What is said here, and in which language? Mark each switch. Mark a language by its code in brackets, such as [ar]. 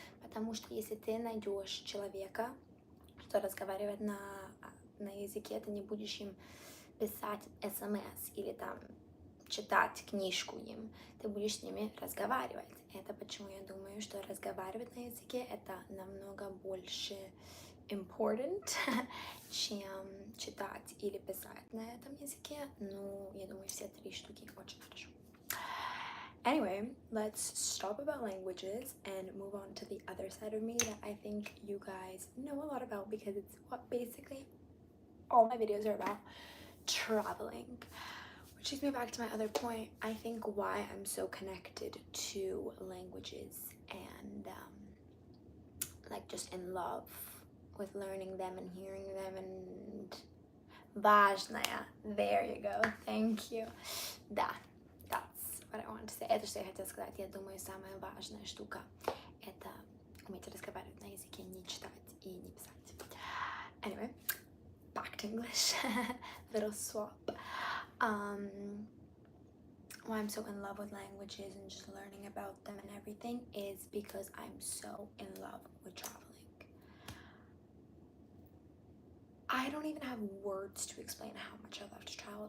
[ru] Потому что если ты найдешь человека, что разговаривает на языке, ты не будешь им писать смс или там читать книжку им, ты будешь с ними разговаривать. Это почему я думаю, что разговаривать на языке это намного больше [en] important, [ru] чем читать или писать на этом языке. Ну, я думаю, все три штуки очень хорошо. [en] Anyway, let's stop about languages and move on to the other side of me that I think you guys know a lot about because it's what basically all my videos are about, traveling. Which leads me back to my other point. I think why I'm so connected to languages and like just in love with learning them and hearing them and [ru] важная. [en] There you go. Thank you. [ru] Да, [en] that's what I want to say. [ru] Это что я хотела сказать. Я думаю, самая важная штука это уметь разговаривать на языке, не читать и не писать. [en] Anyway, back to English. Little swap. Why I'm so in love with languages and just learning about them and everything is because I'm so in love with traveling. I don't even have words to explain how much I love to travel.